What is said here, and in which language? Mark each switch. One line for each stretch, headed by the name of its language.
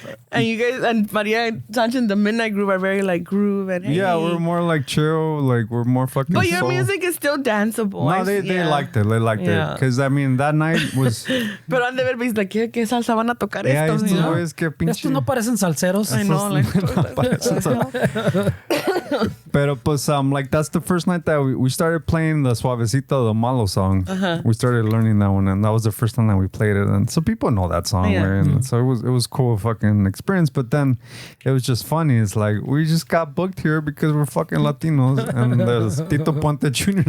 English: And you guys and Maria Sanchez and the Midnight Groove are very like groove and we're more like chill, like we're more fucking. But your music is still danceable. No, they liked it. They liked it because I mean that night was.
Spanish: Pero han de ver visto like ¿qué salsa van a tocar estos? Estos no parecen salseros.
English: I know, like.
Spanish: Pero pues
English: like that's the first night that we started playing the Suavecito the Malo song. We started learning that one, and that was the first time that we played it, and so people know that song, and so it was cool fucking experience. But then it was just funny. It's like we just got booked here because we're fucking Latinos, and there's Tito Puente Jr.